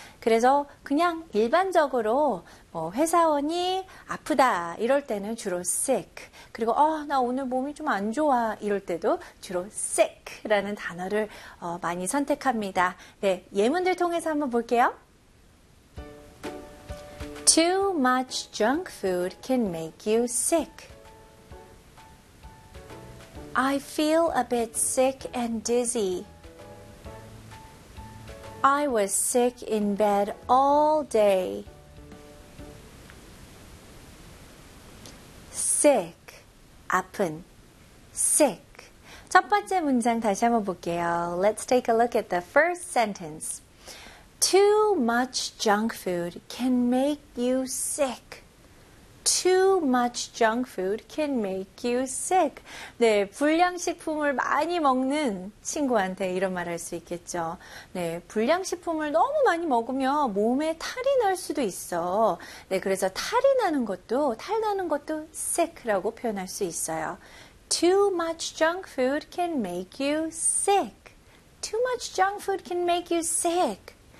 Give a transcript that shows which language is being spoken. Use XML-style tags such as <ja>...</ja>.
<ko>그래서 그냥 일반적으로 뭐 회사원이 아프다 이럴 때는 주로 sick. 그리고 나 오늘 몸이 좀 안 좋아 이럴 때도 주로 sick라는 단어를 많이 선택합니다. 네, 예문들 통해서 한번 볼게요.</ko> <en>Too much junk food can make you sick. I feel a bit sick and dizzy. I was sick in bed all day.</en> <ko>Sick, 아픈, sick. 첫 번째 문장 다시 한번 볼게요.</ko> <en>Let's take a look at the first sentence. Too much junk food can make you sick. Too much junk food can make you sick.</en> <ko>네, 불량식품을 많이 먹는 친구한테 이런 말 할 수 있겠죠. 네, 불량식품을 너무 많이 먹으면 몸에 탈이 날 수도 있어. 네, 그래서 탈 나는 것도 sick라고 표현할 수 있어요.</ko> <en>Too much junk food can make you sick. Too much junk food can make you sick.</en>